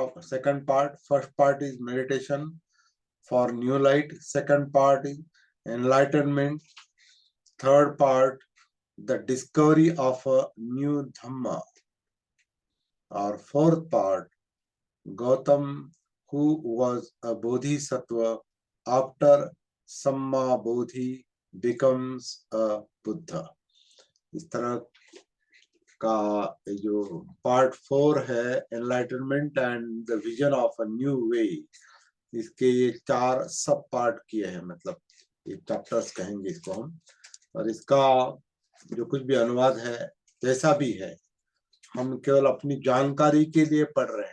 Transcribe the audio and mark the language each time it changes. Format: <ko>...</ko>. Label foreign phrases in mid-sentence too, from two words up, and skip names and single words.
<en>second part, first part is meditation for new light, second part is enlightenment, third part the discovery of a new dhamma, और fourth part Gautam who was a bodhisattva after</en> <pi>सम्मा बोधि</pi> <en>becomes a Buddha।</en> <hi>इस तरह का जो पार्ट 4 है,</hi> <en>enlightenment and the vision of a new way,</en> <hi>इसके ये 4 सब पार्ट किए हैं, मतलब ये चैप्टर्स कहेंगे इसको हम। और इसका जो कुछ भी अनुवाद है, जैसा भी है, हम केवल अपनी जानकारी के लिए पढ़ रहे हैं।</hi>